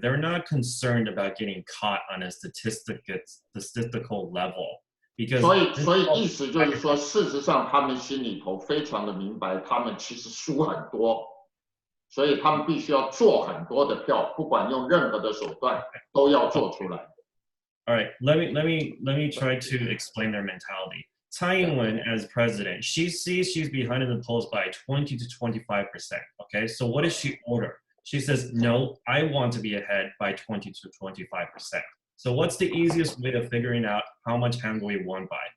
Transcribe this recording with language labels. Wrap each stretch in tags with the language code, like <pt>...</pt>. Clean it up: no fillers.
<en>They're not concerned about getting caught on a statistical level. Because</en> <zh>所以意思就是说，事实上他们心里头非常的明白，他们其实输很多，所以他们必须要做很多的票，不管用任何的手段都要做出来。</zh> <en>All right, let me try to explain their mentality. Tsai Ing-wen as president, she sees she's behind in the polls by 20 to 25%. Okay, so what does she order? She says, no, I want to be ahead by 20 to 25%. So what's the easiest way of figuring out how much Hangui won by?</en>